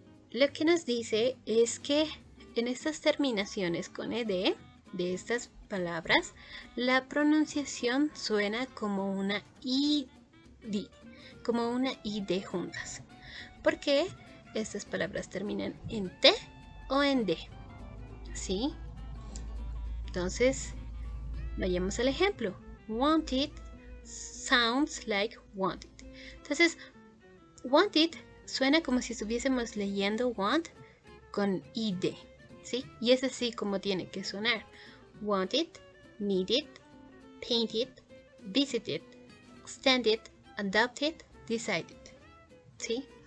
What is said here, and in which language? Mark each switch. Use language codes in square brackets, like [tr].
[es] Lo que nos dice es que en estas terminaciones con ed de estas palabras, la pronunciación suena como una id, como una id juntas, porque estas palabras terminan en t o en d, ¿sí? Entonces, vayamos al ejemplo. [en] Wanted sounds like wanted. [es] Entonces, wanted suena como si estuviésemos leyendo want con id, ¿sí? Y es así como tiene que sonar: wanted, needed, painted, visited, extended, adopted, decided, ¿sí?